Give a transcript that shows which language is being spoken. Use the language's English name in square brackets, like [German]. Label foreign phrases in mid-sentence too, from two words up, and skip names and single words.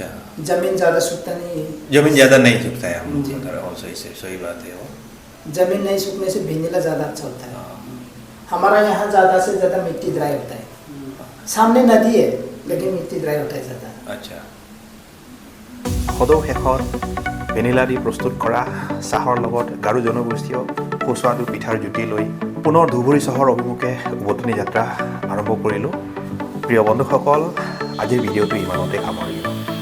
[Hindi] जमीन ज़्यादा सूखता नहीं है। जमीन ज़्यादा नहीं सूखता है हम लोग जी। उधर, और सही बात है वो। जमीन नहीं सूखने से वेनिला ज़्यादा अच्छा होता है। हमारा यहाँ ज़्यादा से ज़्यादा मिट्टी ड्राई होता है। सामने नदी है लेकिन मिट्टी ड्राई होता है ज़्यादा। अच्छा, [Assamese] সদৌ শেষত ভেনিলা দি প্ৰস্তুত কৰা চাহৰ লগত গাৰো জনগোষ্ঠীয় সুস্বাদু পিঠাৰ জুতি লৈ পুনৰ ধুবুৰী চহৰ অভিমুখে উভতনি যাত্ৰা আৰম্ভ কৰিলোঁ। প্ৰিয় বন্ধুসকল, আজিৰ ভিডিঅ'টো ইমানতে সামৰিলোঁ।